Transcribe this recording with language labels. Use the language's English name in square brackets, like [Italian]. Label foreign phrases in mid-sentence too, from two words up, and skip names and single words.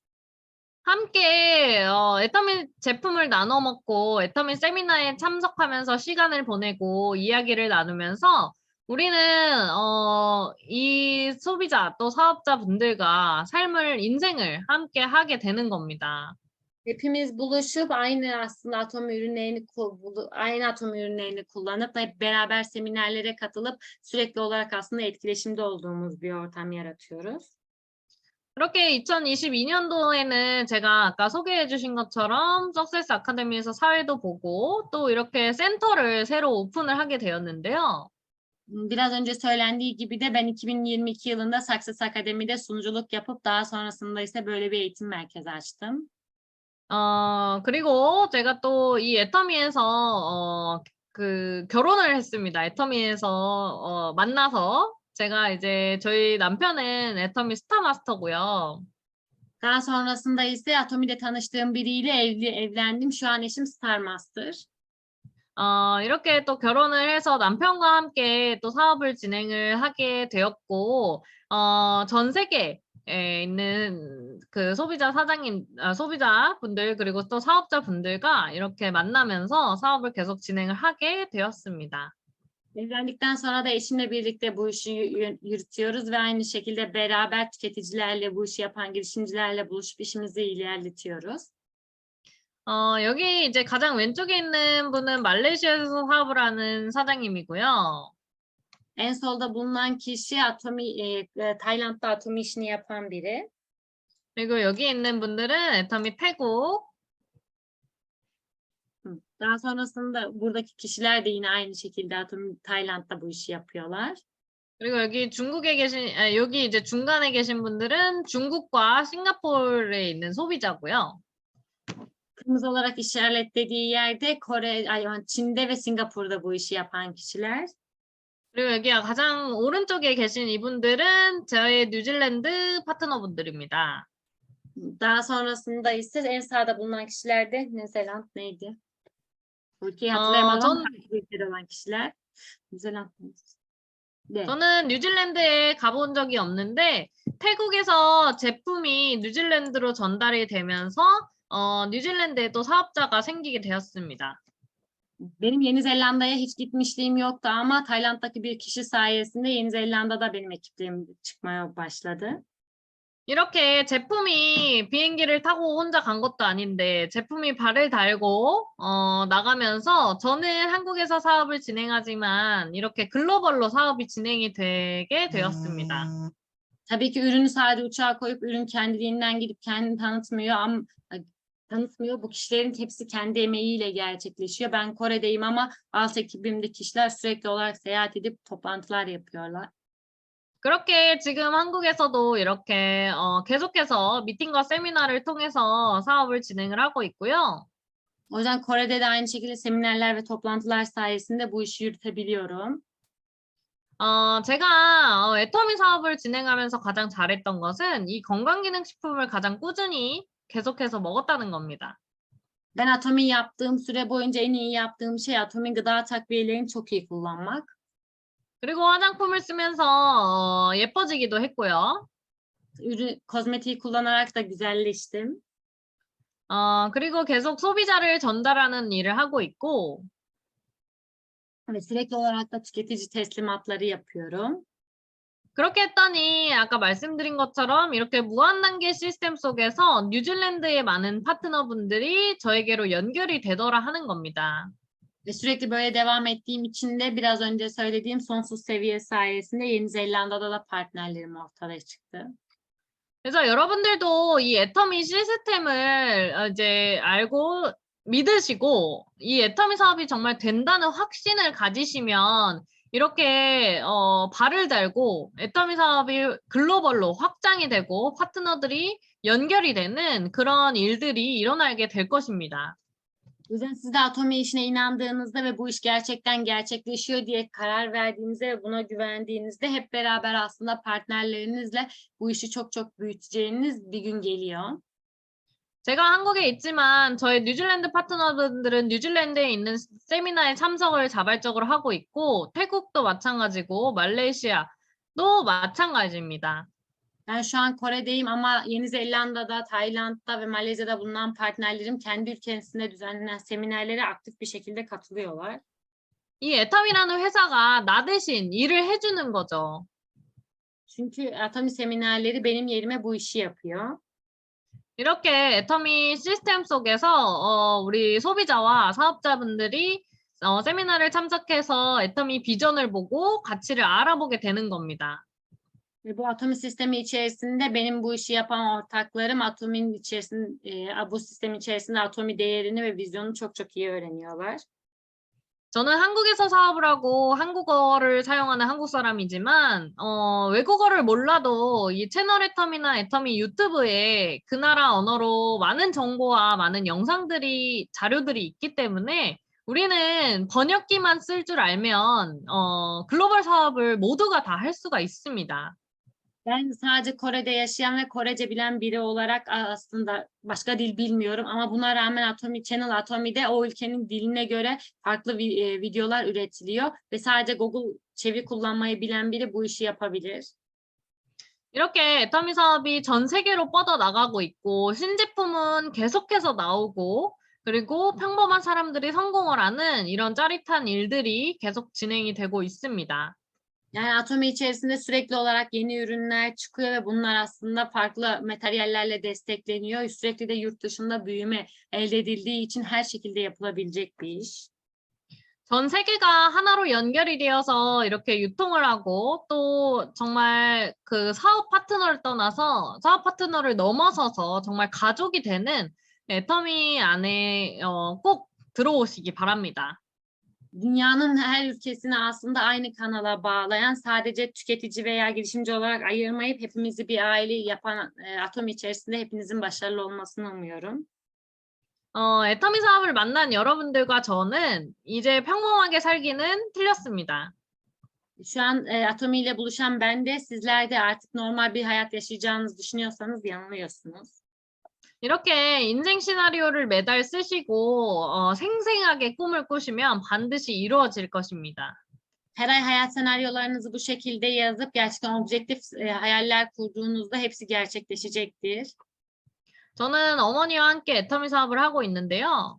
[Korean] 함께 애터미 제품을 나눠 먹고 애터미 세미나에 참석하면서 시간을 보내고 이야기를 나누면서 우리는 이 소비자 또 사업자분들과 인생을 함께 하게 되는 겁니다. [Turkish] Hepimiz buluşup aynı Atomi ürünlerini kullanıp hep beraber seminerlere katılıp sürekli olarak aslında etkileşimde olduğumuz bir ortam yaratıyoruz. [Korean] 그렇게 2022년도에는 제가 a까 소개해 주신 것처럼 석세스 아카데미에서 사회도 보고 또 이렇게 센터를 새로 오픈을 하게 되었는데요. [Turkish] Biraz önce söylendiği gibi de ben 2022 yılında Success Akademi'de sunuculuk yapıp daha sonrasında ise böyle bir eğitim merkezi açtım. [Korean] 그리고 제가 또 이 애터미에서 결혼을 했습니다. 애터미에서 만나서 제가 이제 저희 남편은 애터미 스타 마스터고요. [Turkish] Daha sonrasında ise Atomi'de tanıştığım biriyle evlendim. Şu an eşim Star Master. [Korean] 이렇게 또 결혼을 해서 남편과 함께 또 사업을 진행을 하게 되었고, 전 세계에 있는 그 소비자분들, 그리고 또 사업자분들과 이렇게 만나면서 사업을 계속 진행을 하게 되었습니다. [Turkish] Evlendikten sonra da eşimle birlikte bu işi yürütüyoruz ve aynı şekilde beraber tüketicilerle bu işi yapan girişimcilerle buluşup işimizi ilerletiyoruz. [Korean] 여기 이제 가장 왼쪽에 있는 분은 말레이시아에서 사업을 하는 사장님이고요. [Turkish] En solda bulunan kişi Tayland'da Atomi işini yapan biri. [Korean] 그리고 여기 있는 분들은 애터미 태국, [Turkish] Daha sonrasında buradaki kişiler de yine aynı şekilde Atomi Tayland'da bu işi yapıyorlar. [Korean] 그리고 여기 이제 중간에 계신 분들은 중국과 싱가포르에 있는 소비자고요. [Turkish] Kırmızı olarak işaretlediği yerde Çin'de ve Singapur'da bu işi yapan kişiler. [Korean] 그리고 여기 가장 오른쪽에 계신 이분들은 저의 뉴질랜드 파트너분들입니다. [Turkish] Daha sonrasında ise en sağda bulunan kişiler de New Zealand neydi? Ülkeyi hatırlayamadım ama farklı ülkede olan kişiler. [Korean] New Zealand 네. 저는 뉴질랜드에 가본 적이 없는데 태국에서 제품이 뉴질랜드로 전달이 되면서 뉴질랜드에 또 사업자가 생기게 되었습니다. [Turkish] Benim Yeni Zelanda'ya hiç gitmişliğim yoktu ama Tayland'daki bir kişi sayesinde Yeni Zelanda'da benim ekiplerim çıkmaya başladı. [Korean] 이렇게 제품이 비행기를 타고 혼자 간 것도 아닌데 제품이 발을 달고 나가면서 저는 한국에서 사업을 진행하지만 이렇게 글로벌로 사업이 진행이 되게 되었습니다. [Turkish] Tabii ki ürünü sadece uçağa koyup ürün kendiliğinden gidip kendini tanıtmıyor. Bu kişilerin hepsi kendi emeğiyle gerçekleşiyor. Ben Kore'deyim ama alt ekibimdeki kişiler sürekli olarak seyahat edip toplantılar yapıyorlar. [Korean] 그렇게 지금 한국에서도 이렇게 계속해서 미팅과 세미나를 통해서 사업을 진행을 하고 있고요. [Turkish] O yüzden Kore'de de aynı şekilde seminerler ve toplantılar sayesinde bu işi yürütebiliyorum. [Korean] 제가 애터미 사업을 진행하면서 가장 잘했던 것은 이 건강기능식품을 가장 꾸준히 계속해서 먹었다는 겁니다. [Turkish] Ben Atomi yaptığım süre boyunca en iyi yaptığım şey Atomi gıda takviyelerini çok iyi kullanmak. [Korean] 그리고 화장품을 쓰면서 예뻐지기도 했고요. [Turkish] Kozmetiği kullanarak da güzelleştim. [Korean] 그리고 계속 소비자를 전달하는 일을 하고 있고 [Turkish] Ve sürekli olarak da tüketici teslimatları yapıyorum. [Korean] 그렇게 했더니 아까 말씀드린 것처럼 이렇게 무한 단계 시스템 속에서 뉴질랜드의 많은 파트너분들이 저에게로 연결이 되더라 하는 겁니다. [Turkish] Ve sürekli böyle devam ettiğim için de biraz önce söylediğim sonsuz seviye sayesinde Yeni Zelanda'da da partnerlerim ortaya çıktı. [Korean] 그래서 여러분들도 이 애터미 시스템을 이제 알고 믿으시고 이 애터미 사업이 정말 된다는 확신을 가지시면 이렇게 발을 달고 애터미 사업이 글로벌로 확장이 되고 파트너들이 연결이 되는 그런 일들이 일어나게 될 것입니다. [Turkish] O yüzden siz de Atomi işine inandığınızda ve bu iş gerçekten gerçekleşiyor diye karar verdiğinizde ve buna güvendiğinizde hep beraber aslında partnerlerinizle bu işi çok çok büyüteceğiniz bir gün geliyor. [Korean] 제가 한국에 있지만 저희 뉴질랜드 파트너분들은 뉴질랜드에 있는 세미나에 참석을 자발적으로 하고 있고 태국도 마찬가지고 말레이시아도 마찬가지입니다. [Turkish] Ben şu an Kore'deyim ama Yeni Zelanda'da, Tayland'da ve Malezya'da bulunan partnerlerim kendi ülkesinde düzenlenen seminerlere aktif bir şekilde katılıyorlar. [Korean] 이 애텀이라는 회사가 나 대신 일을 해주는 거죠. [Turkish] Çünkü Atomi seminerleri benim yerime bu işi yapıyor. [Korean] 이렇게 애터미 시스템 속에서 우리 소비자와 사업자분들이 세미나를 참석해서 애터미 비전을 보고 가치를 알아보게 되는 겁니다. [Turkish] Bu Atomi sistemi içerisinde benim bu işi yapan ortaklarım Atomi'nin içerisinde, bu sistemin içerisinde Atomi değerini ve vizyonunu çok çok iyi öğreniyorlar. [Korean] 저는 한국에서 사업을 하고 한국어를 사용하는 한국 사람이지만 외국어를 몰라도 이 채널 애터미나 애터미 유튜브에 그 나라 언어로 많은 정보와 많은 영상들이 자료들이 있기 때문에 우리는 번역기만 쓸 줄 알면 글로벌 사업을 모두가 다 할 수가 있습니다. [Turkish] Ben sadece Kore'de yaşayan ve Korece bilen biri olarak aslında başka dil bilmiyorum ama buna rağmen Channel Atomi'de o ülkenin diline göre farklı videolar üretiliyor ve sadece Google çeviri kullanmayı bilen biri bu işi yapabilir. [Korean] 이렇게 애터미 사업이 전 세계로 뻗어나가고 있고 신제품은 계속해서 나오고 그리고 평범한 사람들이 성공을 하는 이런 짜릿한 일들이 계속 진행이 되고 있습니다. [Turkish] Yani Atomi içerisinde sürekli olarak yeni ürünler çıkıyor ve bunlar aslında farklı materyallerle destekleniyor. Sürekli de yurt dışında büyüme elde edildiği için her şekilde yapılabilecek bir iş. [Korean] 전 세계가 하나로 연결이 되어서 이렇게 유통을 하고 또 정말 그 사업 파트너를 떠나서 사업 파트너를 넘어서서 정말 가족이 되는 애터미 안에 꼭 들어오시기 바랍니다. [Turkish] Dünyanın her ülkesini aslında aynı kanala bağlayan, sadece tüketici veya girişimci olarak ayırmayıp hepimizi bir aile yapan Atomi içerisinde hepinizin başarılı olmasını umuyorum. [Korean] 애터미 사업을 만난 여러분들과 저는 이제 평범하게 살기는 틀렸습니다. [Turkish] Şu an Atomi ile buluşan ben de sizler de artık normal bir hayat yaşayacağınızı düşünüyorsanız yanılıyorsunuz. [Korean] 이렇게 인생 시나리오를 매달 쓰시고 생생하게 꿈을 꾸시면 반드시 이루어질 것입니다. [Turkish] Her ay hayat senaryolarınızı bu şekilde yazıp gerçekten objektif hayaller kurduğunuzda hepsi gerçekleşecektir. [Korean] 저는 어머니와 함께 애터미 사업을 하고 있는데요.